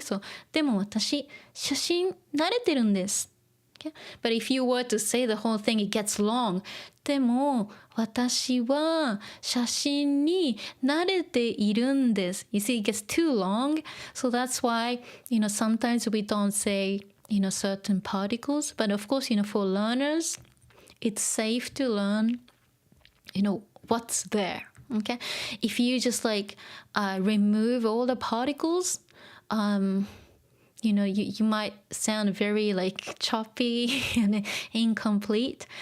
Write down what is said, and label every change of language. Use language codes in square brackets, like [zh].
[ja] So, でも私、写真慣れてるんです. [en] Okay? But if you were to say the whole thing, it gets long. [ja] でも、私は写真に慣れているんです. [en] You see, it gets too long. So that's why, sometimes we don't say, certain particles. But of course, for learners, it's safe to learn, what's there. Okay, if you just like remove all the particles, you might sound very like choppy and incomplete.